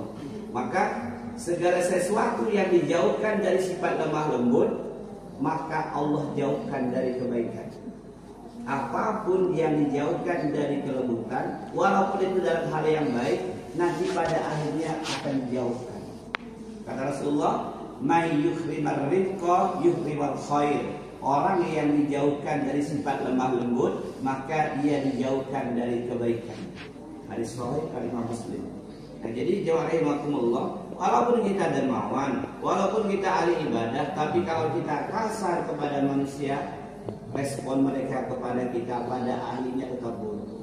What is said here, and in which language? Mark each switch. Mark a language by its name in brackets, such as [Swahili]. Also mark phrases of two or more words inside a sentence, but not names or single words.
[Indonesian] Maka segala sesuatu yang dijauhkan dari sifat lemah lembut, maka Allah jauhkan dari kebaikan. Apapun yang dijauhkan dari kelembutan, walaupun itu dalam hal yang baik, nanti pada akhirnya akan dijauhkan. Kata Rasulullah, [Arabic] "من يحرم الرفق يحرم الخير." [Indonesian] Orang yang dijauhkan dari sifat lemah lembut, maka dia dijauhkan dari kebaikan. Hadis sahih dari Imam Muslim. Nah, jadi jamaah rahimakumullah, walaupun kita dermawan, walaupun kita ahli ibadah, tapi kalau kita kasar kepada manusia, respon mereka kepada kita pada ahlinya tetap buruk.